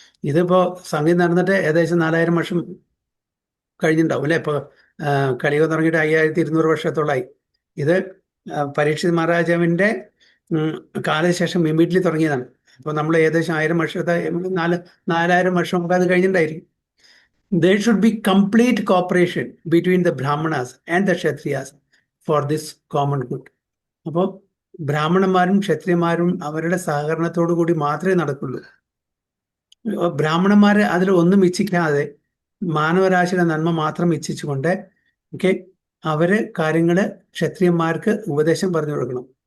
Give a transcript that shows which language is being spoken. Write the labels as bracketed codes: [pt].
[ml] ഇതിപ്പോൾ സംഗീതം നടന്നിട്ട് ഏകദേശം 4000 വർഷം കഴിഞ്ഞിട്ടുണ്ടാവും അല്ലേ? ഇപ്പോൾ കലിയുഗം തുടങ്ങിയിട്ട് 5200 വർഷത്തോളമായി. ഇത് പരീക്ഷിത് മഹാരാജാവിൻ്റെ കാലശേഷം ഇമ്മീഡിയറ്റ്ലി തുടങ്ങിയതാണ്. അപ്പോൾ നമ്മൾ ഏകദേശം 1000 വർഷത്തെ 4000 വർഷം മുമ്പ് അത് കഴിഞ്ഞിട്ടുണ്ടായിരിക്കും. [en] There should be complete cooperation between the Brahmanas and the Kshatriyas for this common good. [ml] അപ്പോൾ ബ്രാഹ്മണന്മാരും ക്ഷത്രിയന്മാരും അവരുടെ സഹകരണത്തോടു കൂടി മാത്രമേ നടക്കുള്ളൂ. ബ്രാഹ്മണന്മാർ അതിൽ ഒന്നും ഇച്ഛിക്കാതെ മാനവരാശിയുടെ നന്മ മാത്രം ഇച്ഛിച്ചുകൊണ്ട് അവര് കാര്യങ്ങള് ക്ഷത്രിയന്മാർക്ക് ഉപദേശം പറഞ്ഞു കൊടുക്കണം.